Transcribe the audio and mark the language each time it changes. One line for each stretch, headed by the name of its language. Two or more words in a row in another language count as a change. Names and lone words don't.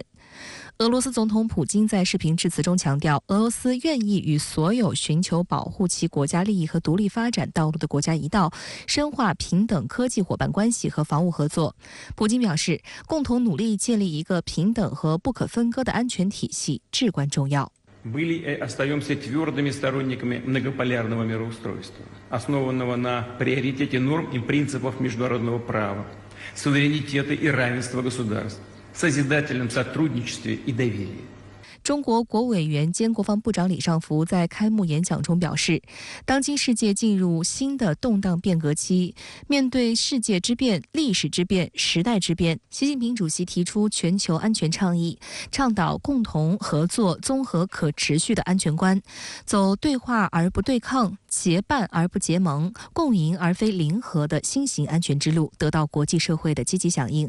Chinese: 俄罗斯总统普京在视频致辞中强调，俄罗斯愿意与所有寻求保护其国家利益和独立发展道路的国家一道，深化平等科技伙伴关系和防务合作。普京表示，共同努力建立一个平等和不可分割的安全体系至关重要。
Russian: были и остаемся твердыми сторонниками многополярного мироустройства, основанного на приоритете норм и принципов международного права, суверенитета и равенства государств, созидательном сотрудничестве и доверии.
Chinese: 中国国委员兼国防部长李尚福在开幕演讲中表示，当今世界进入新的动荡变革期，面对世界之变、历史之变、时代之变，习近平主席提出全球安全倡议，倡导共同合作、综合可持续的安全观，走对话而不对抗、结伴而不结盟、共赢而非零和的新型安全之路，得到国际社会的积极响应。